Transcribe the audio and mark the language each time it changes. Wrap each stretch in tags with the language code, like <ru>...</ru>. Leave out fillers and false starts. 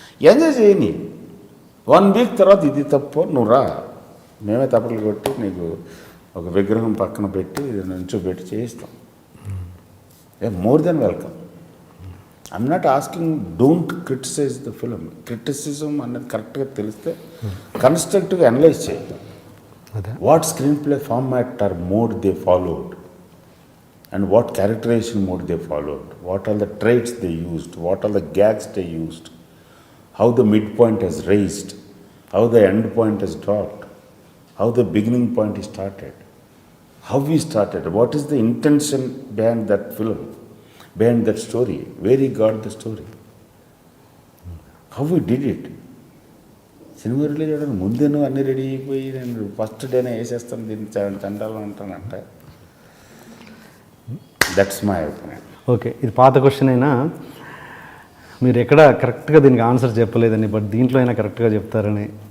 <te>Enjoy చేయని 1 week తర్వాత ఇది తప్పు నువ్వు రా, మేమే తప్పలు కొట్టి నీకు ఒక విగ్రహం పక్కన పెట్టి నుంచోబెట్టి చేయిస్తాం.</te> <en>More then welcome. I'm not asking, don't criticize the film.</en> <te>Criticism అనేది కరెక్ట్గా తెలిస్తే కన్స్ట్రక్టివ్గా అనలైజ్ చేయాలి.</te> <en>What screenplay format or mode they followed, and what characterization mode they followed, what are the traits they used, what are the gags they used, how the midpoint has raised, how the end point has dropped, how the beginning point is started, how we started, what is the intention behind that film, behind that story, where he got the story, how we did it.</en> <te>Cinema release చేయడానికి ముందే నువ్వు అన్నీ ready అయిపోయి నేను first డేనే వేసేస్తాను దీన్ని చండాలని అంటానంట.</te> <en>That's my opinion.</en> <te>Okay, ఇది పాత క్వశ్చన్ అయినా మీరు ఎక్కడ కరెక్ట్గా దీనికి ఆన్సర్ చెప్పలేదని, బట్ దీంట్లో అయినా కరెక్ట్గా చెప్తారని.</te>